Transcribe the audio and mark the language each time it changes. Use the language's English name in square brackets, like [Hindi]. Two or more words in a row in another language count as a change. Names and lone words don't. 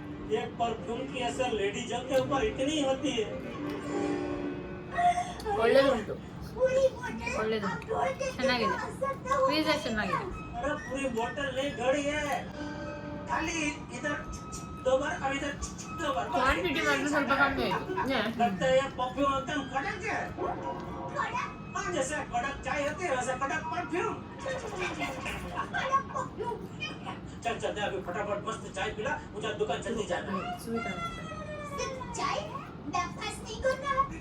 [Hindi] एक परफ्यूम की असर लेडीजों के ऊपर इतनी होती है [Kannada] ಒಳ್ಳೇದುಂಟು ಒಳ್ಳೇದು ಚೆನ್ನಾಗಿದೆ ಪೀಸಾ ಚೆನ್ನಾಗಿದೆ [Hindi] अरे पूरी बोतल नहीं घड़ी है खाली इधर 2 बार अब इधर 2 बार [Kannada] ಕ್ವಾಂಟಿಟಿ ಮಾತ್ರ ಸ್ವಲ್ಪ ಕಮ್ಮಿ ಆಯ್ತು [Hindi] लगता है ये परफ्यूम एकदम कड़क है हाँ जैसे कड़क चाय होती है वैसे कड़क परफ्यूम चल चल अभी फटाफट मस्त चाय पिला मुझे दुकान जल्दी जाना है [Kannada] ಸ್ವೀಟ್ ಅನಿಸ್ತು [Hindi] चाय ब्रेकफास्ट नहीं करना